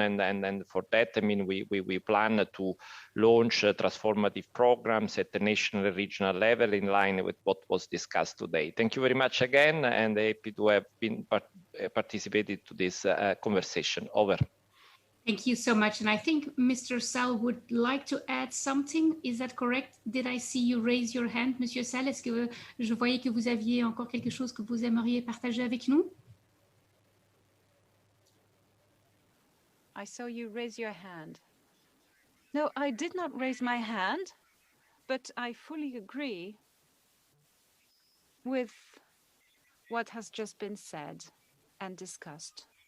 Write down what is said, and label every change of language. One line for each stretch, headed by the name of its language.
English: And for that, I mean, we plan to launch transformative programs at the national and regional level in line with what was discussed today. Thank you very much again, and happy to have been participated to this conversation. Over. Thank you so much. And I think Mr. Sall would like to add something. Is that correct? Did I see you raise your hand, Monsieur Sall?
French: Est-ce que je voyais que vous aviez encore quelque chose que vous aimeriez partager avec nous?
English: I saw you raise your hand. No, I did not raise my hand, but I fully agree with what has just been said and discussed.